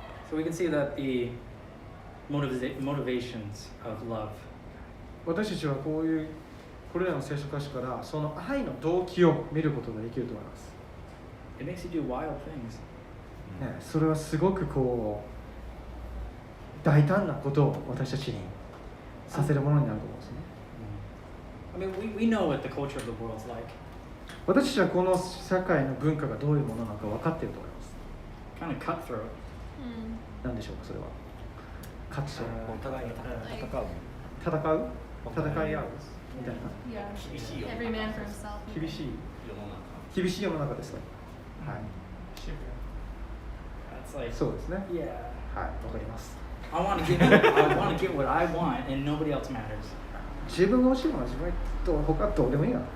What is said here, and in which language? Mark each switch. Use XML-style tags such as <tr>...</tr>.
<en>So we can see that the motivations of love.</en> <ja>私たちはこれらの聖書箇所からその愛の動機を見ることができると思います。</ja> <en>It makes you do wild things.</en> <ja>それはすごく大胆なことを私たちにさせるものになると思うんですね。</ja> <en>I mean, we know what the culture of the world's like.</en> <ja>私たちはこの社会の文化がどういうものなのか分かっていると思います。</ja> <en>Kind of cutthroat.</en> <ja>何でしょうか、それは。勝つ、お互いに戦う。戦い合うみたいな。</ja> <en>Yeah.</en> <ja>厳しいよ。</ja> <en>Every man for himself.</en> <ja>厳しい世の中。世の中ですか。はい。</ja> <en>That's like,</en> <ja>そうですね。</ja> <en>yeah.</en> <ja>はい、わかります。</ja> <en>I want to get what I want, and nobody else matters.</en> <ja>自分が欲しいものは自分と他どうでもいいな。</ja>